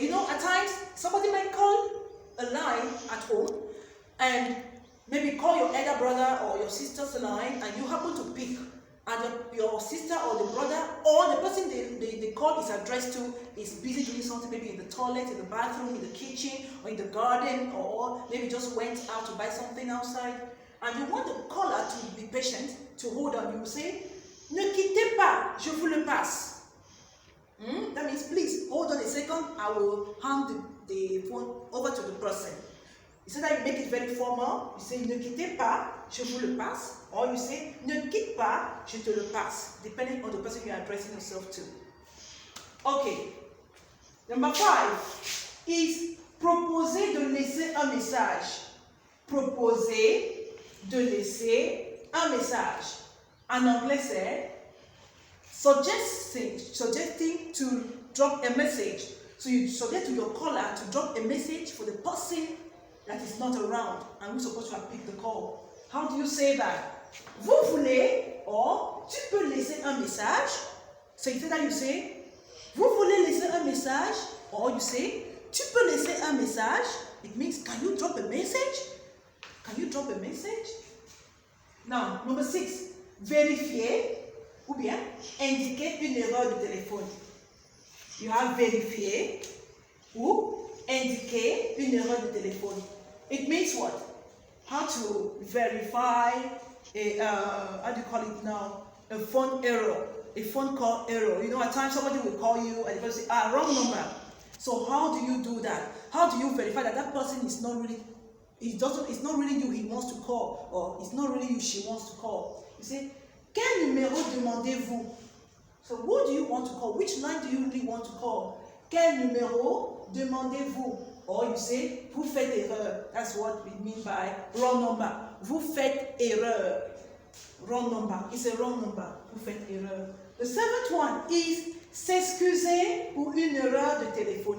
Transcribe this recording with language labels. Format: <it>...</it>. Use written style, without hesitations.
<en>You know, at times, somebody might call a line at home and maybe call your elder brother or your sister's line and you happen to pick. And your sister or the brother or the person the call is addressed to is busy doing something, maybe in the toilet, in the bathroom, in the kitchen, or in the garden, or maybe just went out to buy something outside. And you want the caller to be patient, to hold on. You say,</en> <fr>ne quittez pas, je vous le passe.</fr> <en>That means, please, hold on a second, I will hand the phone over to the person. So that you make it very formal, you say,</en> <fr>ne quittez pas, je vous le passe.</fr> <en>Or you say,</en> <fr>ne quitte pas, je te le passe,</fr> <en>depending on the person you are addressing yourself to. Okay. Number 5 is</en> <fr>proposer de laisser un message. Proposer de laisser un message. En anglais, c'est</fr> <en>suggesting to drop a message. So you suggest to your caller to drop a message for the person that is not around and who's supposed to have picked the call. How do you say that?</en> <fr>Vous voulez, or tu peux laisser un message.</fr> <en>So instead that you say,</en> <fr>vous voulez laisser un message,</fr> <en>or you say,</en> <fr>tu peux laisser un message.</fr> <en>It means, can you drop a message? Can you drop a message? Now, number 6,</en> <fr>vérifier ou bien indiquer une erreur de téléphone.</fr> <en>You have</en> <fr>vérifier ou indiquer une erreur de téléphone.</fr> <en>It means what? How to verify a, how do you call it now? A phone error, a phone call error. You know, at times somebody will call you and the person say, wrong number. So how do you do that? How do you verify that that person is not really, it's not really you he wants to call, or it's not really you she wants to call? You say,</en> <fr>quel numéro demandez-vous?</fr> <en>So who do you want to call? Which line do you really want to call?</en> <fr>Quel numéro demandez-vous?</fr> <en>Or you say,</en> <fr>vous faites erreur.</fr> <en>That's what we mean by wrong number.</en> <fr>Vous faites erreur.</fr> <en>Wrong number. It's a wrong number.</en> <fr>Vous faites erreur.</fr> <en>The 7th one is</en> <fr>s'excuser pour une erreur de téléphone.</fr>